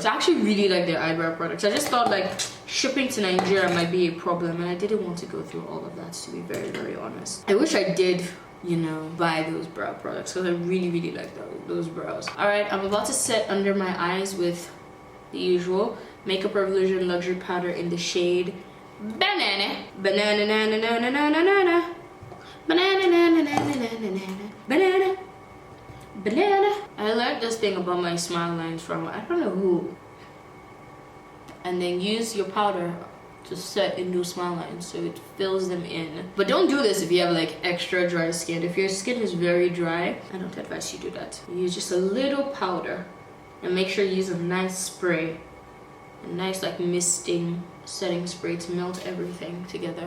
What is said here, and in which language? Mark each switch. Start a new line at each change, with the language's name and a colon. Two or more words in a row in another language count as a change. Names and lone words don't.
English: I actually really like their eyebrow products. I just thought like shipping to Nigeria might be a problem, and I didn't want to go through all of that, to be very, very honest. I wish I did, you know, buy those brow products because I really, really like those brows. Alright, I'm about to set under my eyes with the usual Makeup Revolution Luxury Powder in the shade Banana. Banana, na, na, na, na, na, na, na. Banana, na, na, na, na, na, na, na. Banana. Banana. I learned this thing about my smile lines from, I don't know who. And then use your powder to set in those smile lines so it fills them in. But don't do this if you have like extra dry skin. If your skin is very dry, I don't advise you do that. Use just a little powder and make sure you use a nice spray, a nice like misting setting spray to melt everything together.